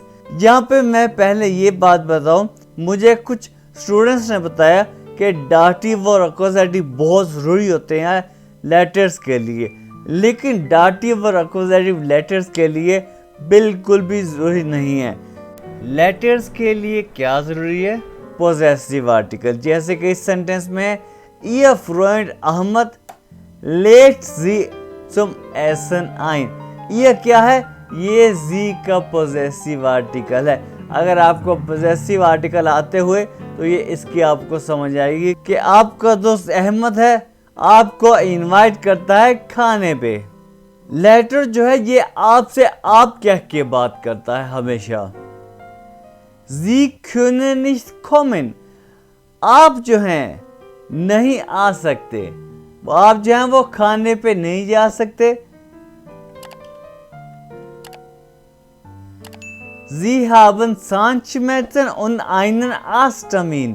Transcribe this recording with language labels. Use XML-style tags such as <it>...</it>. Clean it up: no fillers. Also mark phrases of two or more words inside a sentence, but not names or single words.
<hi>यहाँ पे मैं पहले ये बात बताऊं, मुझे कुछ स्टूडेंट्स ने बताया कि डाटिव और अक्यूजेटिव बहुत ज़रूरी होते हैं लेटर्स के लिए, लेकिन डाटिव और अक्यूजेटिव लेटर्स के लिए बिल्कुल भी ज़रूरी नहीं है। लेटर्स के लिए क्या ज़रूरी है?</hi> <en>possessive article.</en> <hi>जैसे कि इस सेंटेंस में</hi> <de>ihr Freund Ahmed lädt Sie zum Essen ein.</de> <hi>ये क्या है? ये जी का</hi> <en>possessive article</en> <hi>है। अगर आपको</hi> <en>possessive article</en> <hi>आते हुए तो ये इसकी आपको समझ आएगी कि आपका दोस्त अहमद है, आपको इनवाइट करता है खाने पे। लेटर जो है ये आपसे आप कह के बात करता है हमेशा।</hi> <de>Sie können nicht kommen,</de> <hi>आप जो हैं नहीं आ सकते। आप जो हैं वो खाने पे नहीं जा सकते।</hi> <de>Sie haben Zahnschmerzen und einen Arzttermin।</de>